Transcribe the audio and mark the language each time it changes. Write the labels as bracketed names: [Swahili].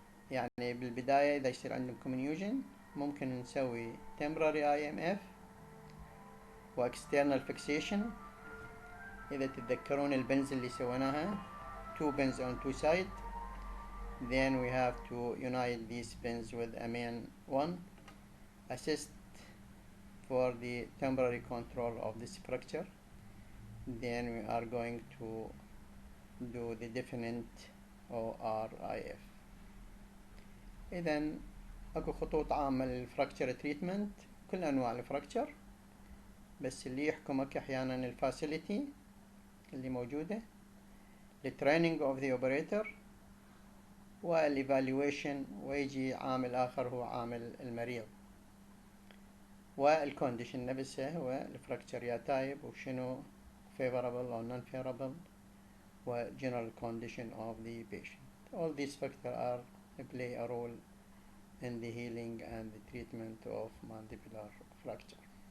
[Arabic] يعني بالبداية إذا يصير عندكم comminution ممكن نسوي temporary IMF و external fixation. إذا تتذكرون البنز اللي سويناها [English] 2 pins on 2 sides، then we have to unite these pins with a main one, assist for the temporary control of this fracture. Then we are going to do the definite ORIF. [Arabic] إذن أكو خطوط عامة للفراكتشر تريتمنت، كل أنواع الفراكتشر، بس اللي يحكمك أحيانا الفاسيليتي اللي موجودة، التريننج اوف ذا اوبريتور، والايفالويشن، ويجي عامل آخر هو عامل المريض، والكونديشن نفسه هو الفراكتشر يا تايب وشنو [English] favorable or non-favorable [Arabic] و [English] general condition of the patient. All these factors play a role in the healing and the treatment of mandibular fracture.